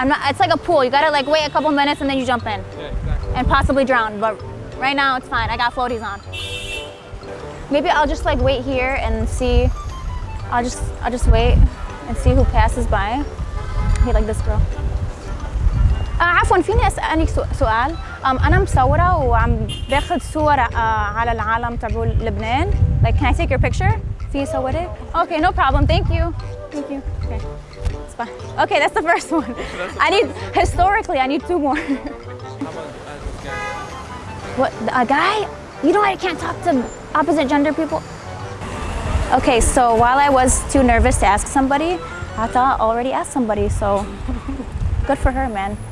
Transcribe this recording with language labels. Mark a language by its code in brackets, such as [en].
[en] It's like a pool. You gotta like wait a couple minutes and then you jump in. Yeah, exactly. And possibly drown, but right now it's fine. I got floaties on. Maybe I'll just like wait here and see. I'll just wait and see who passes by. Hey, like this girl. [ar] عفوا فيني أسألك سؤال. أنا مصورة وعم باخد صور على العالم تبع لبنان. [en] Like, can I take your picture? [ar] في صورك? [en] Okay, no problem. Thank you. Thank you. Okay, it's fine. Okay, that's the first one. Historically, I need 2 more. How about this guy? What, a guy? You know I can't talk to opposite gender people. Okay, so while I was too nervous to ask somebody, Ata already asked somebody, so good for her, man.